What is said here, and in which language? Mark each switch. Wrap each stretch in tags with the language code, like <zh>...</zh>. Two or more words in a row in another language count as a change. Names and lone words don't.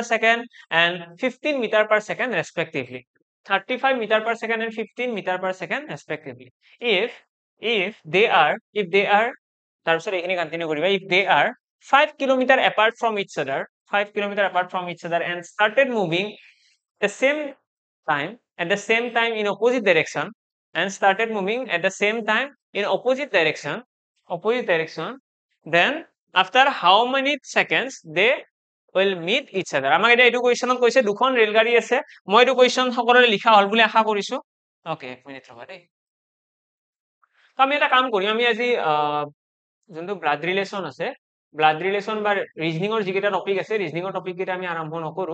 <en>second and 15 meter per second respectively 35 meter per second and 15 meter per second respectively if they are</en> <as>তাৰপিছত এইখিনি কন্টিনিউ কৰিবা</as> <en>if they are 5 kilometer apart from each other 5 kilometer apart from each other and started moving the same time at the same time in opposite direction and started moving at the same time in opposite direction, then after how many seconds they will meet each other.</en> <as>আমাক এটা</as> <en>this question</en> <as>কৈছে দুখন ৰেলগাড়ী আছে, মই এইটো কোৱেশ্চন সকলোৰে লিখা হল বুলি আশা কৰিছো। ওকে, এক মিনিট ৰবা দেই। তো আমি এটা কাম কৰিম, আমি আজি যোনটো</as> <en>blood relation</en> <as>আছে,</as> <en>blood relation</en> <as>বা ৰিজনিঙৰ যিকেইটা টপিক আছে, ৰিজনিঙৰ টপিক কেইটা আমি আৰম্ভ নকৰো।</as>